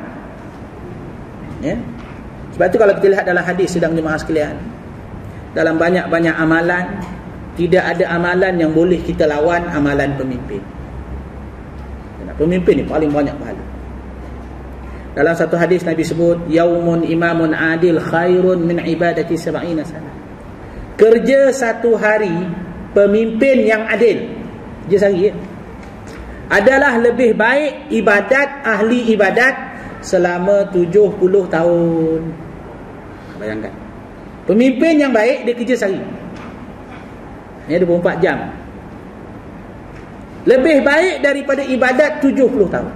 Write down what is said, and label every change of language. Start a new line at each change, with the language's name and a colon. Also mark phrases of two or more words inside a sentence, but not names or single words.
Malay: Sebab itu kalau kita lihat dalam hadis, sedang jemaah sekalian, dalam banyak-banyak amalan, tidak ada amalan yang boleh kita lawan amalan pemimpin. Pemimpin ni paling banyak pahala. Dalam satu hadis Nabi sebut,
Arabic: yaumun imamun adil khairun min ibadati 70 sana.
Malay: Kerja satu hari pemimpin yang adil, kerja sehari adalah lebih baik ibadat ahli ibadat selama 70 tahun. Bayangkan, pemimpin yang baik dia kerja sehari, 24 jam, lebih baik daripada ibadat 70 tahun.